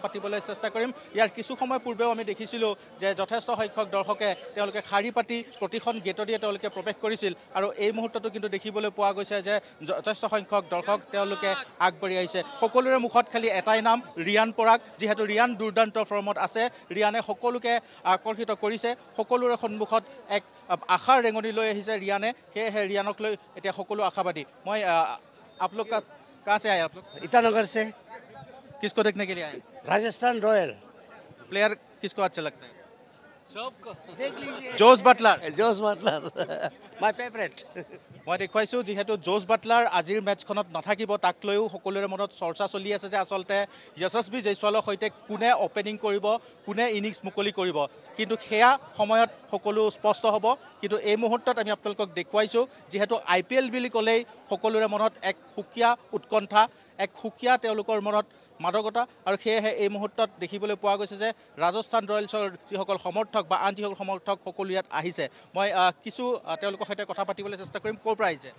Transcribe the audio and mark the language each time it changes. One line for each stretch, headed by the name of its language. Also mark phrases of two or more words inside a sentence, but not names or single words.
Assamese: পাতিবলৈ চেষ্টা কৰিম ইয়াৰ কিছু সময় পূৰ্বেও আমি দেখিছিলোঁ যে যথেষ্ট সংখ্যক দৰ্শকে তেওঁলোকে শাৰী পাতি প্ৰতিখন গেটেদিয়ে তেওঁলোকে প্ৰৱেশ কৰিছিল আৰু এই মুহূৰ্ততো কিন্তু দেখিবলৈ পোৱা গৈছে যে যথেষ্ট সংখ্যক দৰ্শক তেওঁলোকে আগবাঢ়ি আহিছে সকলোৰে মুখত খালি এটাই নাম ৰিয়ান পৰাগ যিহেতু ৰিয়ান দুৰ্দান্ত ফৰ্মত আছে ৰিয়ানে সকলোকে আকৰ্ষিত কৰিছে সকলোৰে সন্মুখত এক আশাৰ ৰেঙনি লৈ আহিছে ৰিয়ানে সেয়েহে ৰিয়ানক লৈ এতিয়া সকলো আশাবাদী মই আপোনালোক
Hindi: कहाँ से आए आप लोग ईटानगर से किसको देखने के लिए आए राजस्थान रॉयल प्लेयर किसको अच्छा लगता है सबको देख लीजिए जोस बटलर
English: Jos Buttler my favourite
Assamese: মই দেখুৱাইছোঁ যিহেতু জোছ বাটলাৰ আজিৰ মেটছখনত নাথাকিব তাক লৈও সকলোৰে মনত চৰ্চা চলি আছে যে আচলতে যশস্বী জয়ছোৱালৰ সৈতে কোনে অপেনিং কৰিব কোনে ইনিংছ মুকলি কৰিব কিন্তু সেয়া সময়ত সকলো স্পষ্ট হ'ব কিন্তু এই মুহূৰ্তত আমি আপোনালোকক দেখুৱাইছোঁ যিহেতু IPL বুলি ক'লেই সকলোৰে মনত এক সুকীয়া উৎকণ্ঠা এক সুকীয়া তেওঁলোকৰ মনত মাদকতা আৰু সেয়েহে এই মুহূৰ্তত দেখিবলৈ পোৱা গৈছে যে ৰাজস্থান ৰয়েলছৰ যিসকল সমৰ্থক বা আন যিসকল সমৰ্থক সকলো ইয়াত আহিছে মই কিছু তেওঁলোকৰ সৈতে কথা পাতিবলৈ চেষ্টা কৰিম ক'ৰ পৰা আহিছে